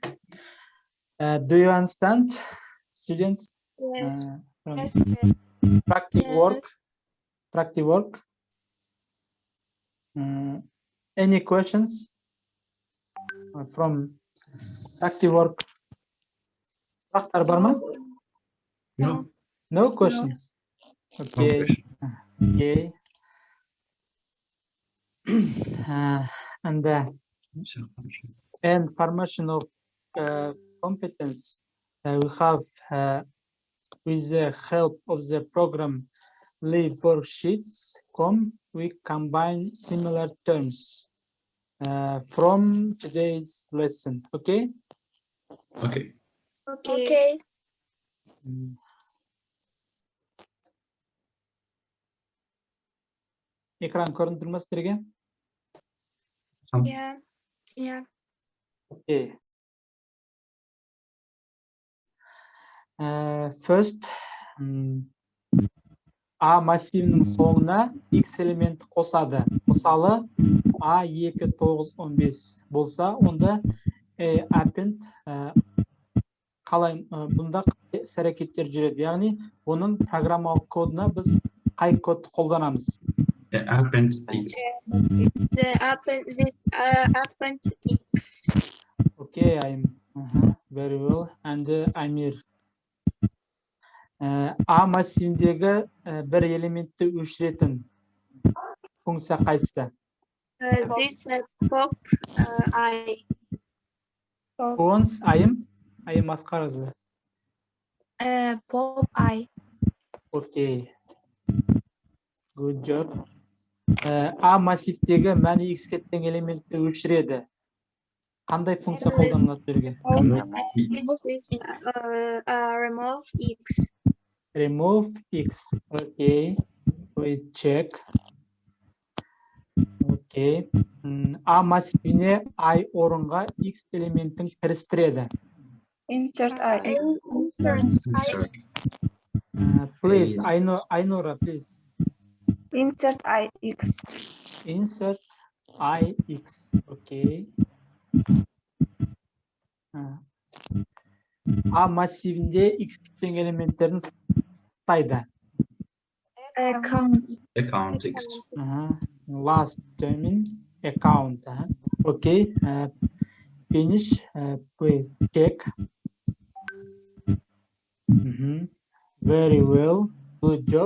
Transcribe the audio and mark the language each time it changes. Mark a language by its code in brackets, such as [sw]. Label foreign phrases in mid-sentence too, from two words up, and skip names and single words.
[en] Do you understand, students? Yes. From Yes. practice work. Practice work. Any questions from practice work? [kk] Сұрақтар бар ма? [en] No. No questions. Okay. Okay. And information of competence we have with the help of the program Live worksheets.com. We combine similar terms from today's lesson. Okay. Okay. Okay. [kk] Экран көрініп тұр ма сіздерге? [en] Yeah. Yeah. Okay. First, [kk] A массивінің соңына X элементі қосады. Мысалы, A2, 9, 15 болса, онда append қалай бұнда әрекеттер жүреді. Яғни, оның программалық кодына біз қай код қолданамыз? [en] Append X. This append X. Okay, I'm very well. And Amir. [kk] A массивіндегі бір элементті өшіретін функция қайсысы? [en] This pop I. Once ayım asqarızı. Pop I. Okay. Good job. [kk] A массивтегі мәні X-ке тең элементті өшіреді. Қандай функция қолданылады берге? [en] Remove X. Remove X. Okay. Please check. Okay. [kk] A массивіне I орынға X элементін кірістіреді. [en] Insert I. Insert X. Please, Ainora, please. Insert IX. Insert IX. Okay. [kk] A массивінде X тең элементтерін сақтайды. [en] Account X. Last term account. Okay. Finish. Please check. Very well. Good job.